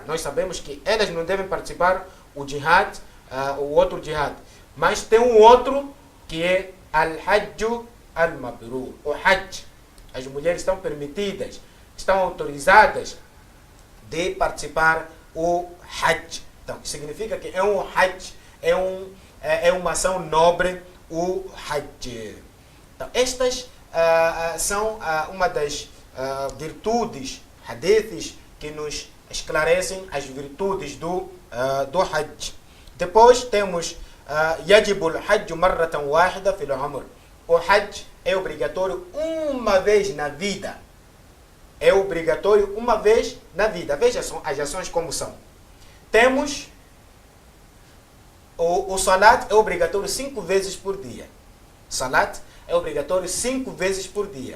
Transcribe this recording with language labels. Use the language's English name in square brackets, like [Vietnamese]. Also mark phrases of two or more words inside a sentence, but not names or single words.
[Portuguese] Nós sabemos que elas não devem participar o jihad, o outro jihad. Mas tem um outro que é [Arabic] الحج المبرور, [Portuguese] o hajj. As mulheres estão permitidas, estão autorizadas de participar o hajj. Então, significa que é um hajj, é uma ação nobre, o hajj. Então, estas são uma das virtudes, hadiths, que nos esclarecem as virtudes do Hajj. Depois temos [Arabic] يجب الحج مرة واحدة في العمر. [Portuguese] O Hajj é obrigatório uma vez na vida. É obrigatório uma vez na vida. Veja as ações como são. Temos o Salat é obrigatório 5 vezes por dia. Salat é obrigatório 5 vezes por dia.